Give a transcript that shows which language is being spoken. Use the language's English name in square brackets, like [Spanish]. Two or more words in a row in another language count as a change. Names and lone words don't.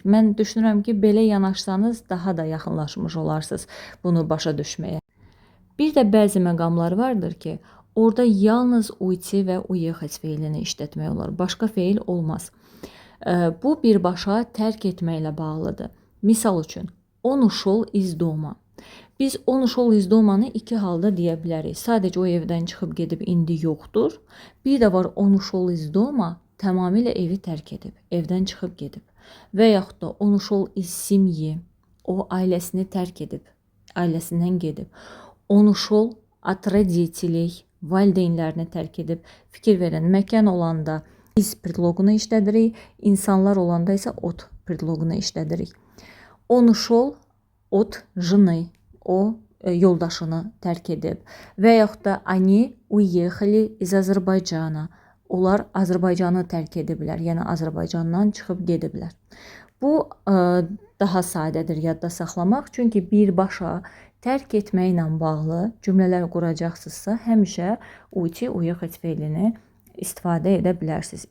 [Azerbaijani] Mən düşünürəm ki, belə yanaşsanız daha da yaxınlaşmış olarsınız bunu başa düşməyə. Bir də bəzi məqamlar vardır ki, orada yalnız uyti və uехать feilini işlətmək olar. Başqa feil olmaz. Bu birbaşa tərk etməklə bağlıdır. Misal üçün, [Russian] он ушел из дома. Biz он ушел из [Azerbaijani] domanı iki halda deyə bilərik. Sadəcə o evdən çıxıb gedib indi yoxdur. Bir də var [Russian] он ушел из дома [Azerbaijani] tamamilə evi tərk edib, evdən çıxıb gedib. Və yaxud da [Russian] он ушел из семьи. [Azerbaijani] O ailəsini tərk edib, ailəsindən gedib. [Russian] Он ушел от родителей. [Azerbaijani] Valideynlərini tərk edib, fikir verən məkan olanda iz predloqunu işlədirik, insanlar olanda isə от predloqunu işlədirik. [Russian] Он ушел от жены. [Azerbaijani] O yoldaşını tərk edib. Və yaxud da [Russian] они уехали из Azərbaycana. [Azerbaijani] Onlar Azərbaycanı tərk ediblər, yəni Azərbaycandan çıxıb gediblər. Bu daha sadədir yadda saxlamaq, çünki birbaşa tərk etməklə bağlı cümlələr quracaqsınızsa, həmişə uyti, uехать feilini istifadə edə bilərsiniz.